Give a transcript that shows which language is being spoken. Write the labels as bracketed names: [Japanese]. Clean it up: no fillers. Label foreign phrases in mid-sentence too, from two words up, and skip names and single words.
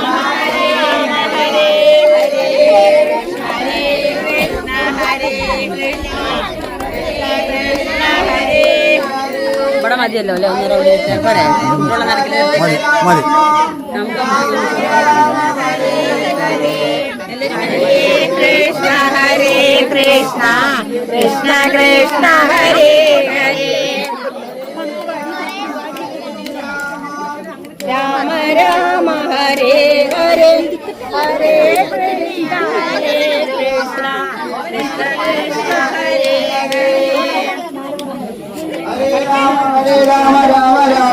[Sanskrit] ഹരേ ഹരേ ഹരേ കൃഷ്ണ ഹരേ കൃഷ്ണ കൃഷ്ണ ഹരേ [Malayalam] ഇവിടെ മതിയല്ലോ അല്ലേ ഒന്നര പോരെ ഉള്ള നടക്കില്ല [Sanskrit] ഹരേ കൃഷ്ണ കൃഷ്ണ കൃഷ്ണ ഹരേ ഹരേ രാമ രാമ ഹരേ ഹരേ ഹരേ കൃഷ്ണ കൃഷ്ണ കൃഷ്ണ ഹരേ ഹരേ ഹരേ രാമ രാമ രാമ